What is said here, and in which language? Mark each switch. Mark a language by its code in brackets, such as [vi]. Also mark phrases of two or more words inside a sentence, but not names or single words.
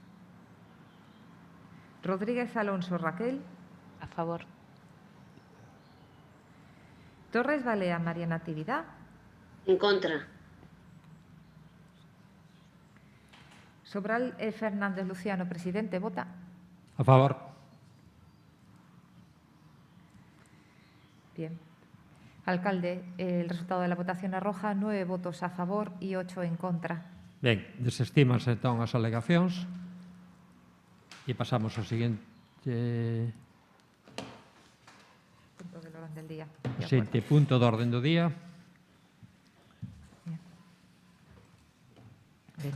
[es] Rodríguez Alonso Raquel. A favor. Torres Balea María Natividad. En contra. Sobral Fernández Luciano, presidente, vota. A favor. Bien. Alcalde, el resultado de la votación arroja 9 votos a favor y 8 en contra. [gl] Ben, desestímanse entón as alegacións e pasamos ao seguinte [es] Punto del orden del día. [gl] o seguinte punto do orden do día. Ben.